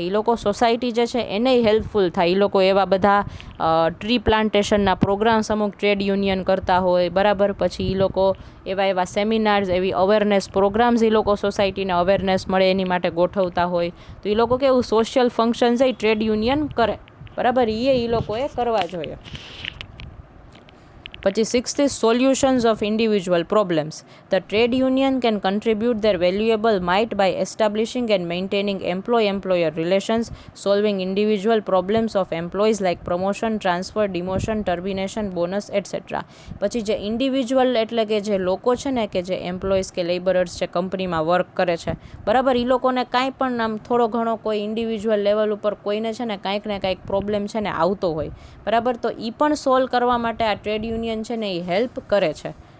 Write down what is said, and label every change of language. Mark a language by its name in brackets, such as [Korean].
[Gujarati] એ લોકો સોસાયટી જે છે એને હેલ્પફુલ થાય. એ લોકો એવા બધા ટ્રી પ્લાન્ટેશનના પ્રોગ્રામ્સ અમુક ટ્રેડ યુનિયન કરતા હોય. બરાબર, પછી એ લોકો એવા સેમિનાર્સ એવી અવેરનેસ પ્રોગ્રામ્સ એ લોકો સોસાયટીને અવેરનેસ મળે એની માટે ગોઠવતા હોય. તો એ લોકો કેવું સોશિયલ ફંક્શન્સ એ ટ્રેડ યુનિયન કરે. બરાબર, એ લોકોએ કરવા જોઈએ. પછી [English] 6th is solutions of individual problems. The trade union can contribute their valuable might by establishing and maintaining employee-employer relations, solving individual problems of employees like promotion, transfer, demotion, termination, bonus, etc. [Gujarati] પછી જે individual એટલે કે જે લોકો છે ને કે જે એમ્પ્લોઈઝ કે લેબરર્સ છે કંપનીમાં વર્ક કરે છે બરાબર, એ લોકોને કાંઈ પણ આમ થોડો ઘણો કોઈ ઇન્ડિવિજ્યુઅલ લેવલ ઉપર કોઈને છે ને કાંઈક પ્રોબ્લેમ છે ને આવતો હોય બરાબર, તો એ પણ સોલ્વ કરવા માટે આ ટ્રેડ યુનિયન છે ને એ હેલ્પ કરે છે.